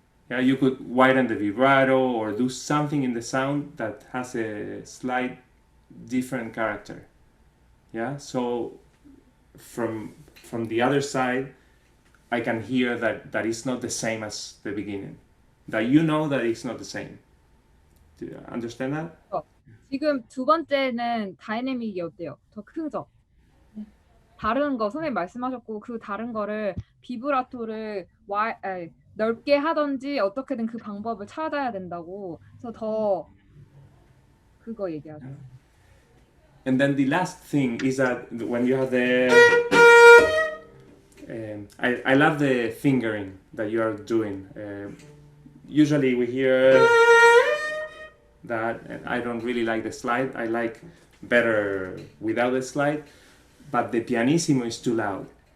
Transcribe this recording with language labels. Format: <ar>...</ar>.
<en>Yeah, you could widen the vibrato or do something in the sound that has a slight different character. Yeah, so from the other side, I can hear that it's not the same as the beginning. That you know that it's not the same. Do you understand that?</en> <ko>지금 두 번째는 다이내믹이 어때요? 더 크죠? 다른 거 선생님 말씀하셨고 그 다른 거를 비브라토를 넓게 하던지 어떻게든 그 방법을 찾아야 된다고. 그래서 더 그거 얘기하죠.</ko> <en>And then the last thing is that when you have the I love the fingering that you are doing. Usually we hear that, and I don't really like the slide. I like better without the slide, but the pianissimo is too loud.</en>